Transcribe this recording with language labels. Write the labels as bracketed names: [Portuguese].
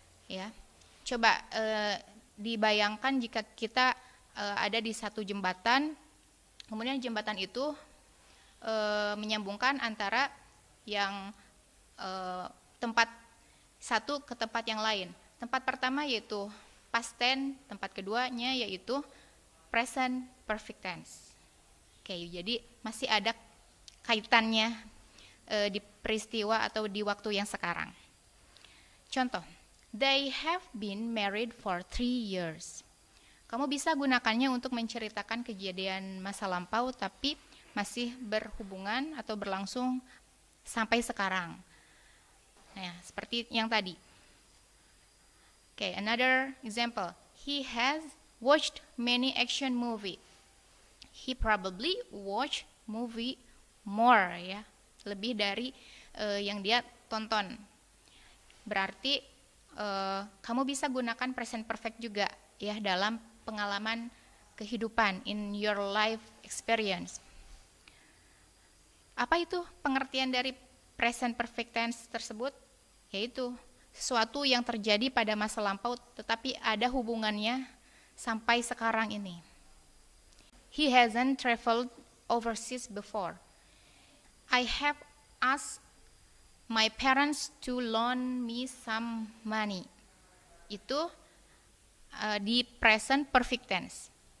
[Indonesian] Ya, coba dibayangkan jika kita ada di satu jembatan, kemudian jembatan itu menyambungkan antara yang tempat satu ke tempat yang lain. Tempat pertama yaitu past tense, tempat keduanya yaitu present perfect tense. Oke, jadi masih ada kaitannya di peristiwa atau di waktu yang sekarang. [English] Contoh, they have been married for 3 years. [Indonesian] Kamu bisa gunakannya untuk menceritakan kejadian masa lampau tapi masih berhubungan atau berlangsung sampai sekarang. Nah, seperti yang tadi. [English] Okay, another example. He has watched many action movie. He probably watch movie more, ya. [Indonesian] Lebih dari yang dia tonton. Berarti kamu bisa gunakan present perfect juga ya dalam pengalaman kehidupan, [English] in your life experience. [Indonesian] Apa itu pengertian dari present perfect tense tersebut? Yaitu sesuatu yang terjadi pada masa lampau tetapi ada hubungannya sampai sekarang ini. [English] He hasn't traveled overseas before. I have asked my parents to loan me some money. [Indonesian] Itu di present perfect tense.